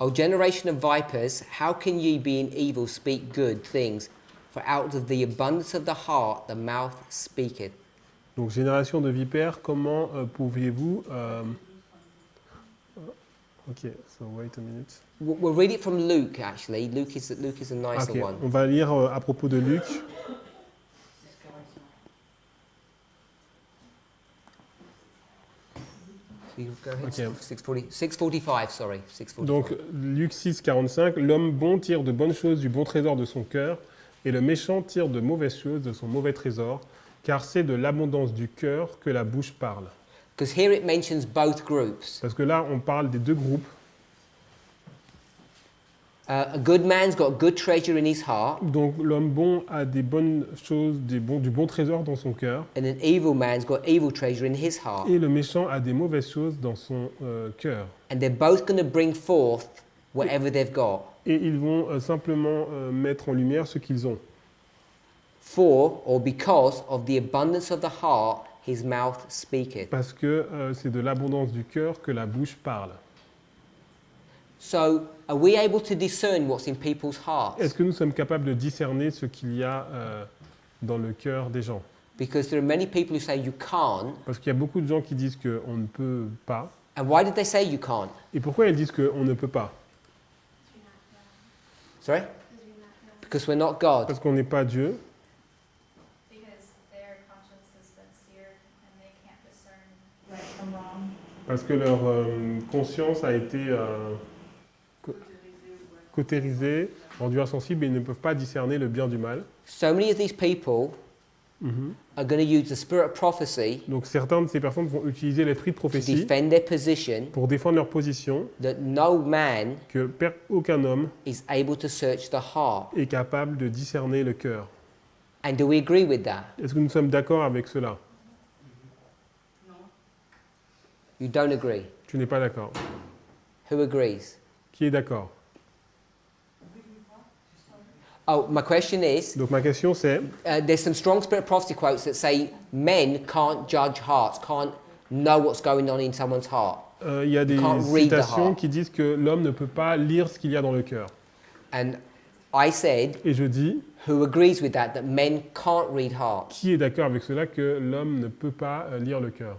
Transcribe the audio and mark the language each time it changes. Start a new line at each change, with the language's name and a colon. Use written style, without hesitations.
English: O generation of vipers, how can ye being evil speak good things? For out of the abundance of the heart the mouth speaketh.
French: Donc génération de vipères, comment pouviez-vous...
English: Ok, so wait a minute. We'll read it from Luke actually. Luke is a nicer Ok, one.
French: on va lire à propos de Luc.
English: 6, 45. So you go ahead. Okay. 645, sorry. 645.
French: Donc Luc 6, 45, l'homme bon tire de bonnes choses du bon trésor de son cœur, et le méchant tire de mauvaises choses de son mauvais trésor, car c'est de l'abondance du cœur que la bouche parle.
English: Because here it mentions both groups.
French: Parce que là, on parle des deux groupes.
English: A good man's got good treasure in his heart,
French: Donc l'homme bon a des bonnes choses, du bon trésor dans son cœur,
English: and an evil man's got evil treasure in his heart.
French: et le méchant a des mauvaises choses dans son cœur.
English: And they're both going to bring forth whatever they've got.
French: Et ils vont simplement mettre en lumière ce qu'ils ont.
English: For or because of the abundance of the heart, his mouth speaketh.
French: Parce que c'est de l'abondance du cœur que la bouche parle.
English: So, are we able to discern what's in people's hearts?
French: Est-ce que nous sommes capables de discerner ce qu'il y a dans le cœur des gens?
English: Because there are many people who say you can't.
French: Parce qu'il y a beaucoup de gens qui disent qu'on ne peut pas.
English: And why did they say you can't?
French: Et pourquoi ils disent qu'on ne peut pas?
English: Sorry? Because we're not God.
French: Parce qu'on n'est pas Dieu.
English: Because their conscience has been seared and they can't discern right from wrong.
French: Parce que leur conscience a été cautérisée, rendue insensible, et ils ne peuvent pas discerner le bien du mal.
English: So many of these people are going to use the spirit of prophecy
French: Donc certaines de ces personnes vont utiliser l'esprit de
English: to
French: prophétie
English: defend their position
French: pour défendre leur position,
English: that no man
French: que aucun homme
English: is able to search the heart.
French: est capable de discerner le cœur.
English: And do we agree with that?
French: Est-ce que nous sommes d'accord avec cela?
English: You don't agree.
French: Tu n'es pas d'accord.
English: Who agrees?
French: Qui est d'accord?
English: Oh, my question is,
French: Donc ma question c'est,
English: there's some strong spirit of prophecy quotes that say men can't judge hearts, can't know what's going on in someone's heart.
French: il y a des
English: can't read the
French: citations
English: heart.
French: qui disent que l'homme ne peut pas lire ce qu'il y a dans le cœur.
English: And I said,
French: Et je dis,
English: who agrees with that men can't read hearts?
French: qui est d'accord avec cela que l'homme ne peut pas lire le cœur?